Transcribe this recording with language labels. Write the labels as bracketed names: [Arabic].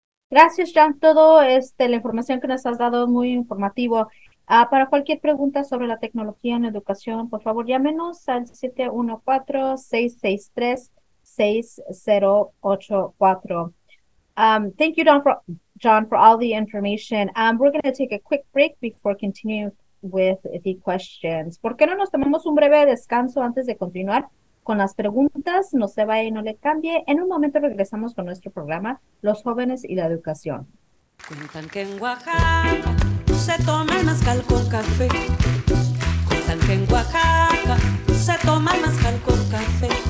[Spanish] Gracias, John. Todo la información que nos has dado es muy informativo. Para cualquier pregunta sobre la tecnología en educación, por favor, llámenos al 714-663-6084. [English] Thank you, John, for all the information. We're going to take a quick break before continuing with the questions. [Spanish] ¿Por qué no nos tomamos un breve descanso antes de continuar con las preguntas? No se vaya y no le cambie. En un momento regresamos con nuestro programa Los Jóvenes y la Educación. Cuentan que en Oaxaca se toma el mezcal con café. Cuentan que en Oaxaca se toma el mezcal con café.